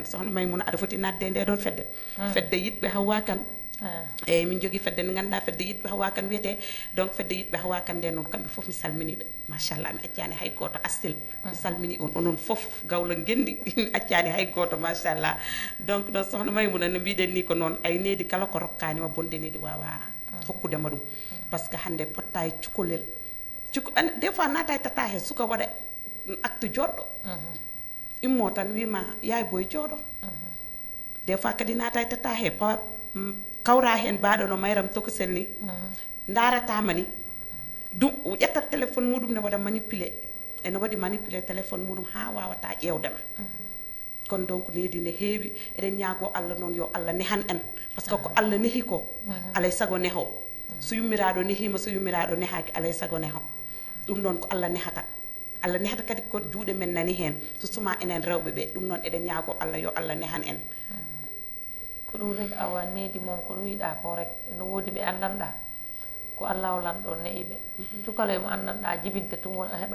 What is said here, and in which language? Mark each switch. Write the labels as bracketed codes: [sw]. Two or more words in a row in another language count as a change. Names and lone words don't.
[ff] sohna Maymuna aɗa foti nadde nde ɗon fedde fedde yiɗɓe Hawwa Kane eyyi min jogui fedde nde ganduɗa fedde yiɗɓe Hawwa Kane wiyete donc fedde yiɗɓe Hawwa Kane nde noon kamɓe foof mi salminiɓe machallah mi accani hay goto Astil mi salmini on onon foof gawla gendi mi accani hay goto machallah donc noon sohna Maymuna no mbiɗen ni ko noon ay needi kala ko rokkanima bonde needi wawa hokkudema ɗum [fr] par ce que [ff] hande potta e cukalel [fr] des fois [ff] nata e tata he suka waɗa acte joɗɗo immo tan wima yaay boy jooɗo [fr] des fois [ff] kadi nata e tata he kawra hen baɗo no Mayram Tokosel ni daratama ni dum ƴettat téléphone muɗum ne waɗa manipulé ene waɗi manipulé téléphone muɗum ha wawata ƴewdema kono donc needi ne heewi eɗen ñaago Allah noon yo Allah nehan en [fr] par ce que [ff] ko Allah nehi ko alay sago neho so yummiraɗo nehima so yummiraɗo nehaki alay sago neho ɗum noon ko Allah nehata Allah nehata kadi ko juuɗe men nani hen so suma enen rewɓe ɓe ɗum noon eɗen ñaago Allah yo Allah nehan en ko ɗum rek awa needi moom ko ɗum wiɗa ko rek no woodi ɓe andanɗa ko Allah olanɗo neyiɓe cukaloye mo andanɗa jibinte tum won heɓa